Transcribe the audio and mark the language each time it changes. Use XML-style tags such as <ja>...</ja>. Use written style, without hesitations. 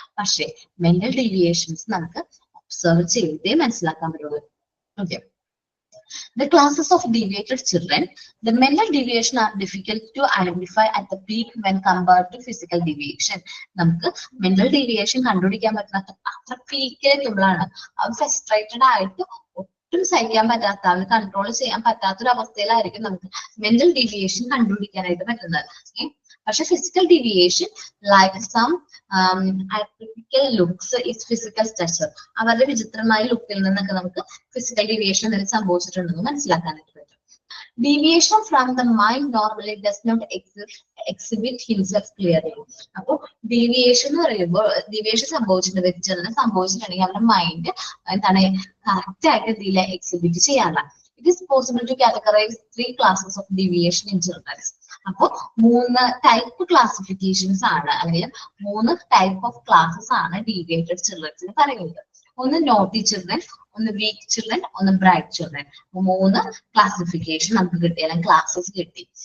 <ml>പക്ഷെ mental deviations നമുക്ക് observe ചെയ്തേ മനസ്സിലാക്കാൻ പറ്റുള്ളൂ.</ml> <en>Okay, the classes of deviated children, the mental deviation are difficult to identify at the peak when compared to physical deviation.</en> <ml>നമുക്ക് mental deviation കണ്ടുപിടിക്കാൻ പറ്റുന്ന അത്ര പീക്കിലെത്തുമ്പോഴാണ് അവൻ ഫ്രസ്ട്രേറ്റഡ് ആയിട്ട് ഒട്ടും സഹിക്കാൻ പറ്റാത്ത, അവന് കൺട്രോൾ ചെയ്യാൻ പറ്റാത്തൊരു അവസ്ഥയിലായിരിക്കും നമുക്ക് മെന്റൽ ഡീവിയേഷൻ കണ്ടുപിടിക്കാനായിട്ട് പറ്റുന്നത്.</ml> <en>പക്ഷെ physical deviation like some atypical looks is physical structure.</en> <ml>അവരുടെ വിചിത്രമായ ലുക്കിൽ നിന്നൊക്കെ നമുക്ക് ഫിസിക്കൽ ഡീവിയേഷൻ എന്തെങ്കിലും സംഭവിച്ചിട്ടുണ്ടെന്ന് മനസ്സിലാക്കാനായിട്ട് പറ്റും.</ml> <en>Deviation from the mind normally does not exhibit himself clearly.</en> <ml>അപ്പൊ ഡീവിയേഷൻ എന്ന് പറയുമ്പോൾ ഡീവിയേഷൻ സംഭവിച്ചിട്ടുണ്ടെങ്കിൽ അവരുടെ മൈൻഡ് എന്താണ് കറക്റ്റ് ആയിട്ട് ഇതിൽ എക്സിബിറ്റ് ചെയ്യാറില്ല.</ml> <en>It is possible to categorize 3 classes of deviation in children.</en> <ml>അപ്പൊ 3 ടൈപ്പ് ക്ലാസിഫിക്കേഷൻസ് ആണ്, അല്ലെങ്കിൽ 3 ടൈപ്പ് ഓഫ് ക്ലാസ്സസ് ആണ് ഡീവിയേറ്റഡ് ചിൽഡ്രൻസിന് പറയുന്നത്. ഒന്ന് നോട്ടി ചിൽഡ്രൻ, ഒന്ന് വീക്ക് ചിൽഡ്രൻ, ഒന്ന് ബ്രൈറ്റ് ചിൽഡ്രൻ. 3 ക്ലാസിഫിക്കേഷൻ നമുക്ക് കിട്ടി, അല്ലെങ്കിൽ ക്ലാസ്സസ് കിട്ടി.</ml>